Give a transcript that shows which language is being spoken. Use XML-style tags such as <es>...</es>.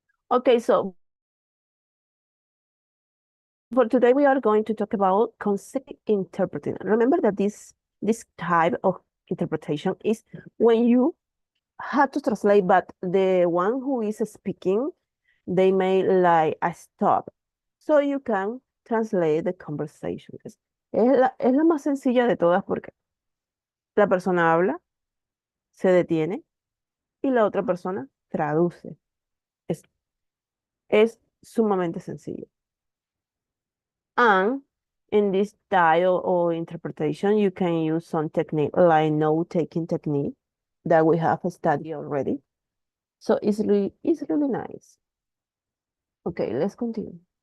<en>Okay, so for today we are going to talk about consecutive interpreting. Remember that this type of interpretation is when you have to translate, but the one who is speaking, they may like a stop. So you can translate the conversation.</en> <es>Es la más sencilla de todas porque la persona habla, se detiene y la otra persona traduce. Es, es sumamente sencillo.</es> <en>And in this style or interpretation, you can use some technique like note-taking technique that we have studied already. So it's really nice. Okay, let's continue.</en>